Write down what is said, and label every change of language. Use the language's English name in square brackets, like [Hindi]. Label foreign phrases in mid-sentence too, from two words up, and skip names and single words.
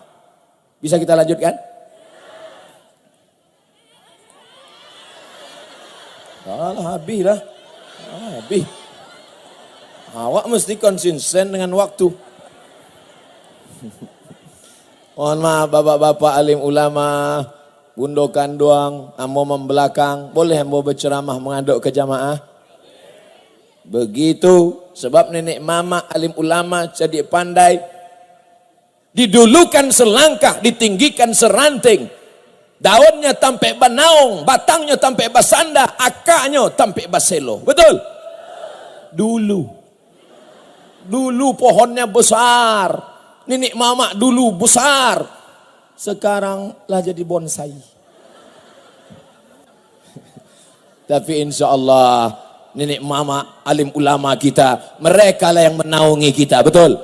[Indonesian] Bisa kita lanjutkan? [Minangkabau] Alah, habis lah. [Indonesian] Habis. Awak mesti konsisten dengan waktu. Mohon maaf bapak-bapak alim ulama, gundokan doang, ambo membelakang, boleh ambo berceramah mengaduk ke jamaah? Begitu, sebab nenek mama alim ulama jadi pandai, didulukan selangkah, ditinggikan seranting, [Minangkabau] daunnya tampe banaung, batangnya tampe basanda, akaknya tampe baselo, [Indonesian] betul? Dulu pohonnya besar. Nenek mama dulu besar. Sekarang lah jadi bonsai. Tapi [Arabic] insya Allah [Indonesian] nenek mama alim ulama kita, mereka lah yang menaungi kita, betul?